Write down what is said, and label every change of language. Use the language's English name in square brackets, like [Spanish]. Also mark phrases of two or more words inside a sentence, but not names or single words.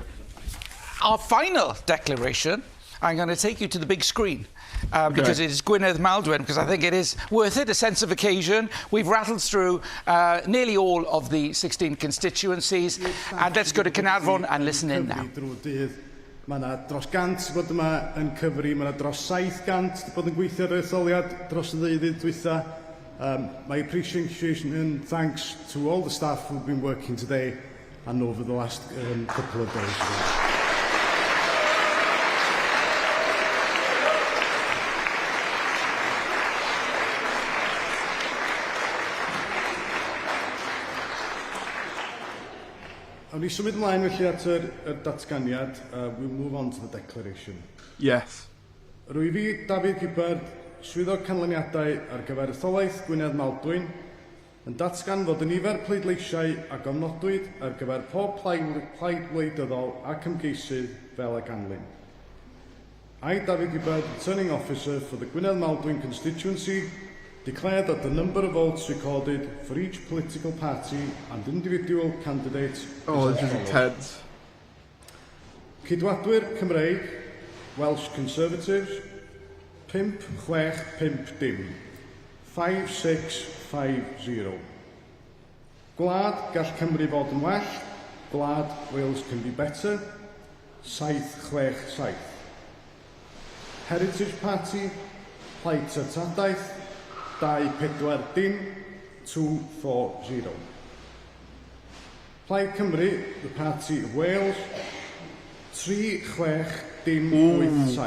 [English] Our final declaration. I'm going to take you to the big screen. Because it is Gwynedd Maldwyn, because I think it is worth it, a sense of occasion. We've rattled through nearly all of the 16 constituencies. And let's go to Caernarfon and listen in now. [Welsh] Mae yna dros 100 bod yma yn cyfri, mae yna dros 700 bod yn gweithio ar etholiad dros y ddeuddydd dwytha. [English] My appreciation and thanks to all the staff who've been working today and over the last couple of days. [Welsh] Awn ni symud ymlaen felly at yr datganiad. [English] We'll move on to the declaration. Yes. [Welsh] Rwy fi, David Gibbard, swyddog canlyniadau ar gyfer etholaeth Gwynedd Maldwyn, yn datgan fod y nifer pleidleisiau a gofnodwyd ar gyfer pob plaid wleidyddol ac ymgeisydd fel y ganlyn. [English] I, David Gibbard, returning officer for the Gwynedd Maldwyn constituency, declare that the number of votes recorded for each political party and individual candidate is as follows. [Welsh] Cydwadwyr Cymreig, [English] Welsh Conservatives, [Welsh] 5-6-5 dim, 5-6-5-0. Gwlad Gall Cymru fod yn well, Gwlad Wales can be better, 7-6-7. [English] Heritage Party, [Welsh] Plaid Tyrtadaeth, 2-4 dim, 2-4-0. [English] Plaid Cymru, the Party of Wales, 3-6 dim 8-7.